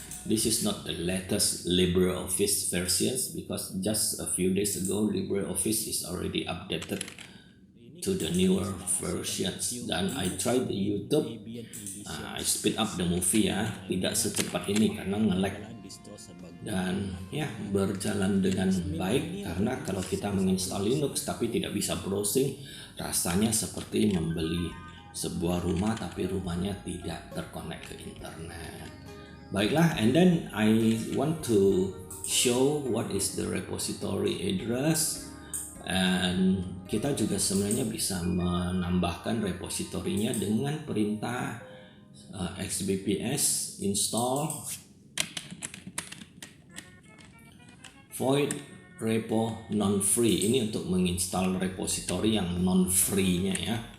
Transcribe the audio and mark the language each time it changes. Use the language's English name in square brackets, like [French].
[English] This is not the latest LibreOffice versions because just a few days ago LibreOffice is already updated to the newer versions. [Indonesian] Dan [English] I tried the YouTube, I speed up the movie [Indonesian] ya, tidak secepat ini karena nge-lag, dan ya berjalan dengan baik. Karena kalau kita menginstal Linux tapi tidak bisa browsing, rasanya seperti membeli sebuah rumah tapi rumahnya tidak terkonek ke internet. Baiklah, [English] and then I want to show what is the repository address. [Indonesian] And kita juga sebenarnya bisa menambahkan repositorinya dengan perintah xbps install void repo non free. Ini untuk menginstal repositori yang non free nya ya.